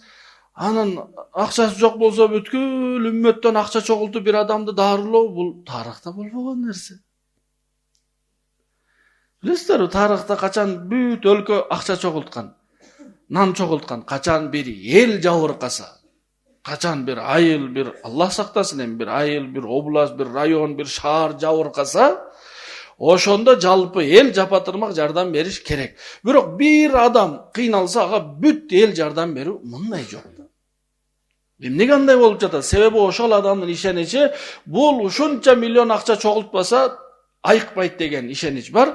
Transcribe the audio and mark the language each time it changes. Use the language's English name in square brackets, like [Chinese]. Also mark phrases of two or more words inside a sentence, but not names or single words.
[Kyrgyz] Анын акчасы жок болсо бүткүл үммөттөн акча чогултуп bir адамды дарылоо бул тарыхта болбогон нерсе. Билесиздерби, тарыхта качан бүт өлкө акча чогулткан, нан чогулткан, качан bir эл жабыркаса, качан bir айыл, bir Аллах сактасын эми, bir айыл, bir область, bir район, bir шаар жабыркаса, ошондо жалпы эл жапатырмак жардам бериш керек. Бирок bir адам кыйналса, ага бүт эл жардам берүү мындай жок. Эмнеге андай болуп жатат? Себеби ошол адамдын ишеничи бул ушунча миллион акча чогултпаса айыкпайт деген ишенич бар.